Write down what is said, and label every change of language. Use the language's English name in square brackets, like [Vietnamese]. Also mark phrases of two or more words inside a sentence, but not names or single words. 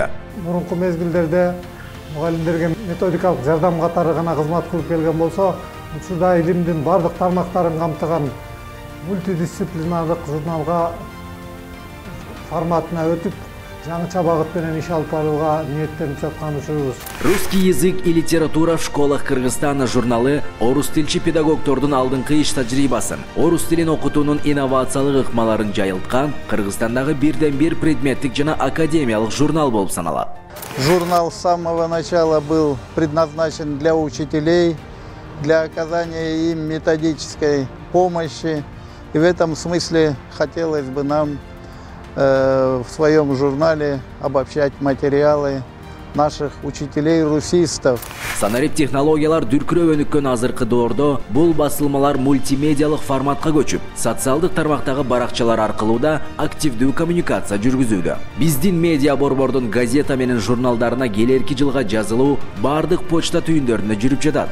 [Kyrgyz] Мурунку мезгилдерде мугалимдерге методикалык жардам катары гана кызмат кылып келген болсо, учурда илимдин бардык тармактарын камтыган мультидисциплинардык журналга форматына өтүп, жаңыча багыт менен иш алып барууга ниеттенип жаткан учурубуз. «Русский язык и литература в школах Кыргызстана» журналы орус тилчи педагогдордун алдыңкы иш тажрыйбасын, орус тилин окутуунун инновациялык ыкмаларын жайылткан Кыргызстандагы бирден-бир предметтик жана академиялык журнал болуп саналат. [Russian] Журнал с самого начала был предназначен для учителей, для оказания им методической помощи. И в этом смысле хотелось бы нам в своем журнале обобщать материалы наших учителей-русистов. [Kyrgyz] Санарип технологиялар дүркүрөп өнүккөн азыркы доордо бул басылмалар мультимедиалык форматка көчүп, социалдык тармактагы баракчалар аркылуу да активдүү коммуникация жүргүзүүдө. Биздин медиа борбордун газета менен журналдарына келерки жылга жазылуу бардык почта түйүндөрүнө жүрүп жатат.